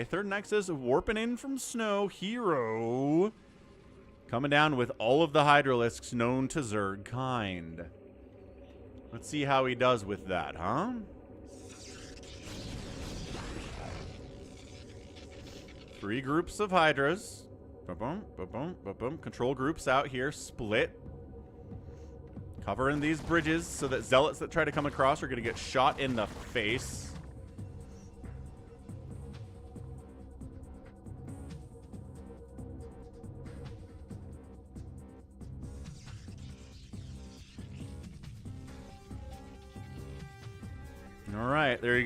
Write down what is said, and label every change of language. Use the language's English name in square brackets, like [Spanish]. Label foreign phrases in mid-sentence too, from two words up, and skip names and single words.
[English] Third Nexus warping in from Snow. Hero coming down with all of the Hydralisks known to Zerg kind. Let's see how he does with that, huh? Three groups of Hydras. Ba-boom, ba-boom, ba-boom. Control groups out here. Split. Covering these bridges so that Zealots that try to come across are going to get shot in the face. All right, there you go.